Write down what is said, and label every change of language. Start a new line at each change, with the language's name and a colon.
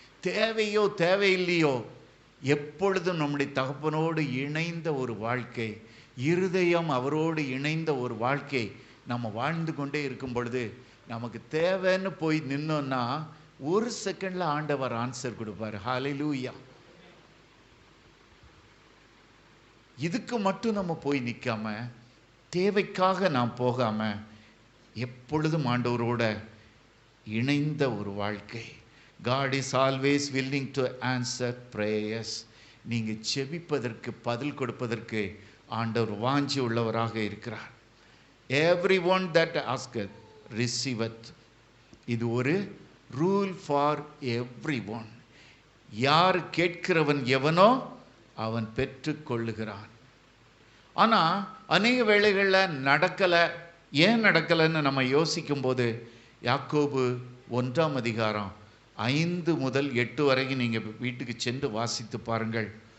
Tamil: தேவையோ தேவையில்லையோ எப்பொழுதும் நம்முடைய தகப்பனோடு இணைந்த ஒரு வாழ்க்கை, இருதயம் அவரோடு இணைந்த ஒரு வாழ்க்கை நம்ம வாழ்ந்து கொண்டே இருக்கும் பொழுது நமக்கு தேவைன்னு போய் நின்னோன்னா ஒரு செகண்டில் ஆண்டவர் ஆன்சர் கொடுப்பார். ஹல்லேலூயா. இதுக்கு மட்டும் நம்ம போய் நிற்காம, தேவைக்காக நாம் போகாம, எப்பொழுதும் ஆண்டவரோட இணைந்த ஒரு வாழ்க்கை.
English: God is always willing to answer prayers.
Tamil: நீங்கள் செபிப்பதற்கு பதில் கொடுப்பதற்கு ஆண்டவர் வாஞ்சி உள்ளவராக இருக்கிறார்.
English: Everyone that asketh receiveth.
Tamil: இது ஒரு
English: Rule for everyone.
Tamil: யார் கேட்கிறவன் எவனோ அவன் பெற்றுக்கொள்ளுகிறான். ஆனால் அநேக வேளைகளில் நடக்கலை. ஏன் நடக்கலைன்னு நம்ம யோசிக்கும் போது யாக்கோபு 1ஆம் அதிகாரம் 5 முதல் 8 வரைக்கும் நீங்கள் வீட்டுக்கு சென்று வாசித்து பாருங்கள்.